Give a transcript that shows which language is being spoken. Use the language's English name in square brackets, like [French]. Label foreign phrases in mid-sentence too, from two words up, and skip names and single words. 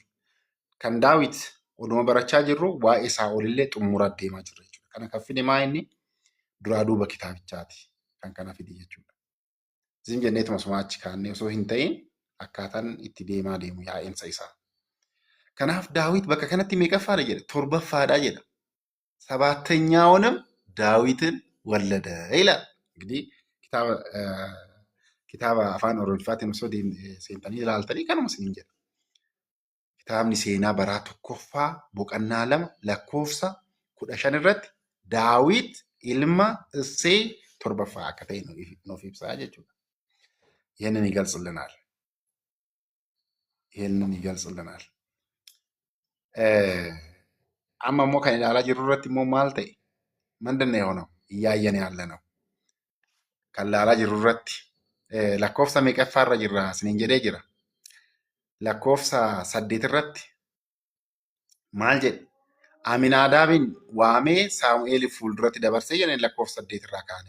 [Oromo] Kan Daawit oduma barachaa jirru waa'ee Saa'ol illee xumuraa deemaa jirra jechuudha. Kana kan fide maayini duraa duuba kitaabichaati kan kana fide jechuudha. Isin jenneetuma suma achi kaannee osoo hin ta'in akkaataan itti deemaa deemu yaa'insa isaa. Kanaaf Daawit bakka kanatti meeqaffaadha jedha? Torbaffaadha jedha. [Amharic] ሰባተኛውንም ዳዊትን ወለደ ይላል። እንግዲህ [Oromo] kitaaba afaan Oromoffaatiin osoo seentanii ilaaltanii kanuma isiniin jedha. Kitaabni seenaa baraa tokkoffaa boqonnaa 2 lakkoofsa 15 irratti Daawit ilma Isseey torbaffaa akka ta'e nuuf ibsaa jechuudha. [Amharic] ይህንን ይገልጽልናል። [Oromo] amma immoo kan ilaalaa jirru irratti immoo maal ta'e? [Amharic] ምንድን ነው የሆነው? እያየን ያለ ነው። [Oromo] kan ilaalaa jirru irratti lakkoofsa meeqaffaa irra jirra isiniin jedhee jira. lakkoofsa 8 irratti maal jedhe? Aminaadaabin waamee Saamu'eel fuulduratti dabarsee jedhanii lakkoofsa 8 irraa kaane.